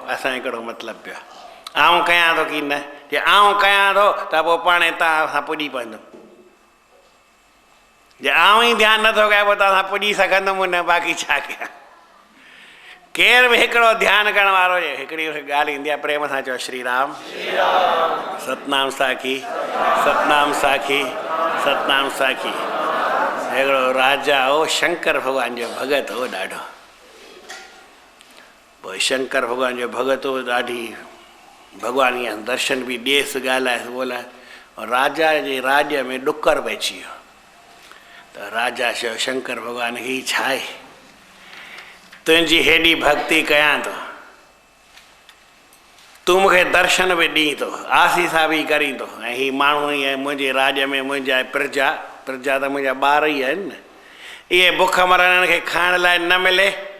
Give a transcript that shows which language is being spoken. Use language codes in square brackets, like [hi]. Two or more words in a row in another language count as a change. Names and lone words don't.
[sd] असां हिकिड़ो मतिलबु पियो आहे, आउं कयां थो की न, जे आउं कयां थो त पोइ पाणे तव्हां सां पुॼी पवंदुमि, जे आउं ई ध्यानु नथो कयां पोइ तव्हां सां पुॼी सघंदुमि न, बाक़ी छा कयां। केर बि हिकिड़ो ध्यानु करण वारो हुजे, हिकिड़ी ॻाल्हि ईंदी आहे, प्रेम सां चओ श्री राम, सतनाम साखी, सतनाम साखी, सतनाम साखी। हिकिड़ो राजा हो, शंकर भॻवान जो भॻत हो ॾाढो। पोइ शंकर भॻवान जो भॻत हो, ॾाढी भॻवान ईअं दर्शन बि ॾिएसि, ॻाल्हाएसि ॿोलाए। राजा जे राज्य में ॾुकर पइजी वियो। त राजा चयो शंकर भॻवान खे हीउ छा आहे, तुंहिंजी हेॾी भक्ति कयां थो, तूं मूंखे दर्शन बि ॾीं थो, आसीसा बि करीं थो, ऐं हीअ माण्हू ई मुंहिंजे राज्य में मुंहिंजा प्रजा त मुंहिंजा ॿार ई आहिनि न, इहे बुख मरण खे खाइण लाइ न मिले।